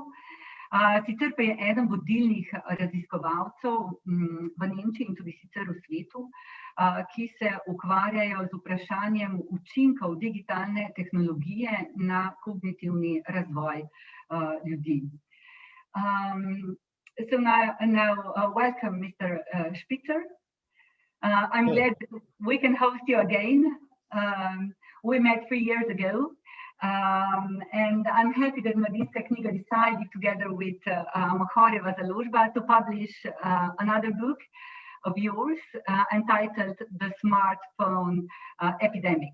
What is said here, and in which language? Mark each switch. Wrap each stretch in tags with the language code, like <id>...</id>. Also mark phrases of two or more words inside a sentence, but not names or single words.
<sl>Sicer pa je eden vodilnih raziskovalcev v Nemčiji in tudi sicer v svetu, ki se ukvarjajo z vprašanjem učinkov digitalne tehnologije na kognitivni razvoj ljudi.</sl> <en>So now welcome, Mr. Spitzer. I'm glad we can host you again. We met 3 years ago. And I'm happy that Mladinska knjiga decided together with Mohorjeva založba to publish another book of yours entitled The Smartphone Epidemic.</en>